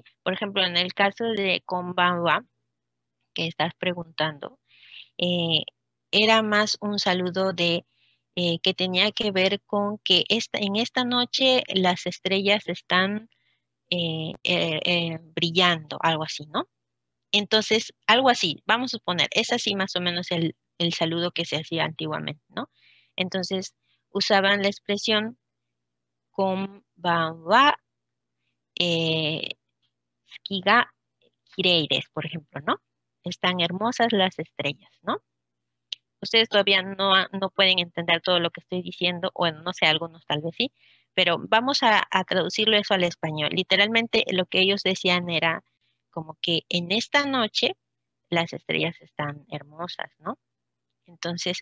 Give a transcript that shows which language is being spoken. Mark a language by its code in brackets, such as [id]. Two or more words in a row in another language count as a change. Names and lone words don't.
[es] Por ejemplo, en el caso de konbanwa, que estás preguntando, eh, era más un saludo de que tenía que ver con que en esta noche las estrellas están brillando, algo así, ¿no? Entonces, algo así, vamos a suponer, es así más o menos el saludo que se hacía antiguamente, ¿no? Entonces, usaban la expresión [ja] こんばんは、月がきれいです, [es] por ejemplo, ¿no? Están hermosas las estrellas, ¿no? Ustedes todavía no pueden entender todo lo que estoy diciendo, o no sé, algunos tal vez sí, pero vamos a traducirlo eso al español. Literalmente lo que ellos decían era como que en esta noche las estrellas están hermosas, ¿no?